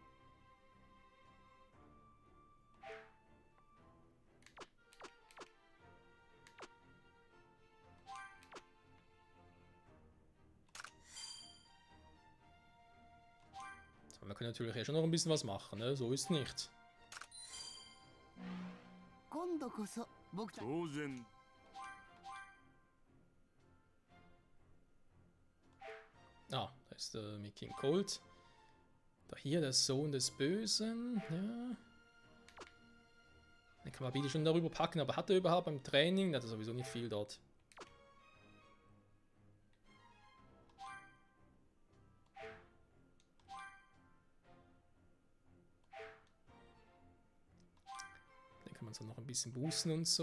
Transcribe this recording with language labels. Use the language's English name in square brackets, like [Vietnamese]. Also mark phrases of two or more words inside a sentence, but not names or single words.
[German] So, wir können natürlich ja schon noch ein bisschen was machen, ne? So ist nicht. [Japanese] 今度こそ僕たち当然 [German] Ah, da ist der Mickey Colt. Da hier der Sohn des Bösen. Ja. Den kann man bitte schon darüber packen, aber hat er überhaupt beim Training? Der hat sowieso nicht viel dort. Den kann man so noch ein bisschen boosten und so.